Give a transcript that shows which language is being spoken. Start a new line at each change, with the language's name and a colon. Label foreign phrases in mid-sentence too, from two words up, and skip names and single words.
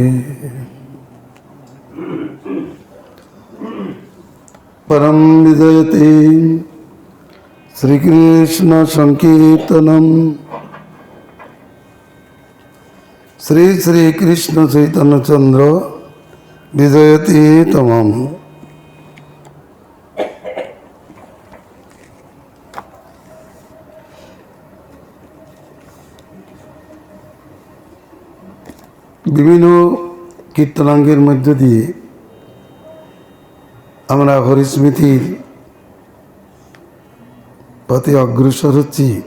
Sanskrit: परम विजयते श्रीकृष्ण संकीर्तनम श्री श्री कृष्ण चैतन्य चंद्र विजयते तमम।
Bangla: বিভিন্ন কীর্তনাঙ্গের মধ্য দিয়ে আমরা হরিস্মৃতির পথে অগ্রসর হচ্ছি।